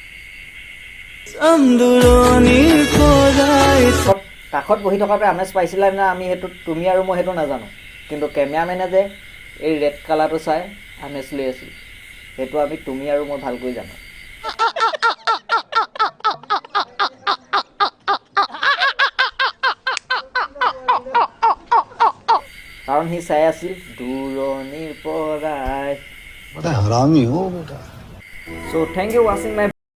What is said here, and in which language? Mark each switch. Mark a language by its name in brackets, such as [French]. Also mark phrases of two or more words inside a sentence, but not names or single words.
[Assamese] কাষত বহি থকাতে আমেজ পাইছিলা নে আমি সেইটো, তুমি আৰু মই সেইটো নাজানো, কিন্তু কেমেৰামেনে যে এই [English] red colorটো [Assamese] চাই আমেজ লৈ আছিল সেইটো আমি তুমি আৰু মই ভালকৈ জানো। কাৰণ সি চাই আছিল দূৰণিৰ পৰাই। [Hindi] हरामी हो बेटा। [English] So thank you watching my